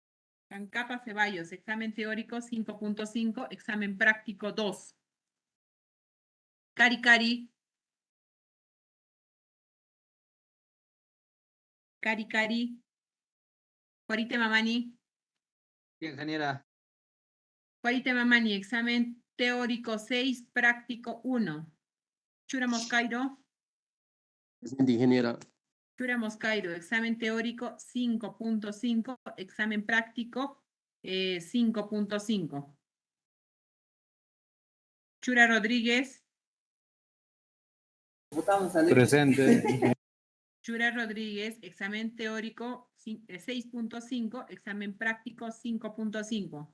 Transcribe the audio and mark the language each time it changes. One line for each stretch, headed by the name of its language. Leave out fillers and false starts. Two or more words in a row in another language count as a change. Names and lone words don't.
Spanish: Cancapa Ceballos, examen teórico 5.5, examen práctico 2. Cari Cari. Cari Cari. Juarite Mamani. Ingeniera. Juarite Mamani, examen teórico 6, práctico 1. Chura Moscairo. Presente, ingeniera. Chura Moscairo, examen teórico 5.5, examen práctico 5.5. Chura Rodríguez, Presente. Chura Rodríguez, examen teórico 6.5, examen práctico 5.5.